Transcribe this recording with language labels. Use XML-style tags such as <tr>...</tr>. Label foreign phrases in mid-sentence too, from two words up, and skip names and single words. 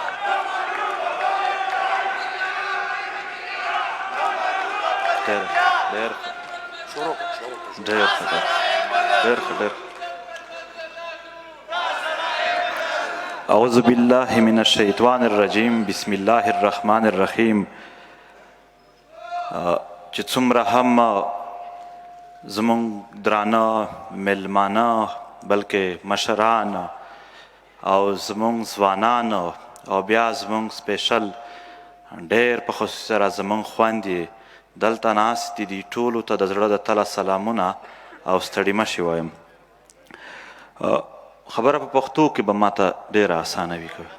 <ar>اعوذ باللہ من الشیطان الرجیم بسم اللہ الرحمن الرحیم</ar> <ps>چې څومره هم زمونږ درانه ملمانه بلکې مشران او زمونږ ځوانان او بیا زمونږ سپیشل ډېر په خصوص سره زمونږ خویندې دلته ناستې دي ټولو ته د زړه د تله سلامونه او ستړي مه شي وایم خبره په پښتو کې به ماته ډېره اسانه وي</ps>